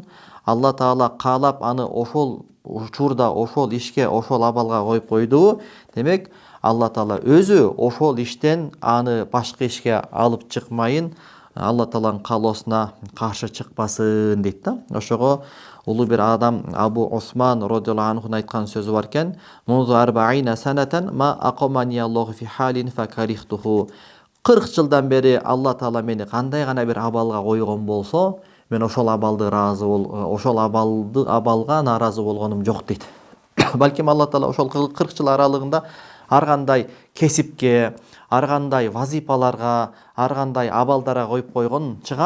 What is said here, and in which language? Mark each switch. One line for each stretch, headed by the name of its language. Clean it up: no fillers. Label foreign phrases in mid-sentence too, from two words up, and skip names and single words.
Kyrgyz: Алла Таала каалап аны ошол учурда ошол ишке, ошол абалга коюп койду. Демек, Алла Таала өзү ошол иштен аны башка ишке алып чыкмайын, Алла Тааланын каалоосуна каршы чыкпасын дейт да. Ошого улуу бир адам Абу Осман радиаллаху анхунун айткан сөзү бар экен:
Arabic: "منذ أربعين سنة ما أقامني الله في حال فكرهته."
Kyrgyz: 40 жылдан бери Алла Таала мени кандай гана бир абалга койгон болсо, мен ошол абалга нааразы болгонум жок дейт. Балким Алла Таала ошол 40 жыл аралыгында ар кандай кесипке, ар кандай вазипаларга, ар кандай абалдарга коюп койгон чыгар.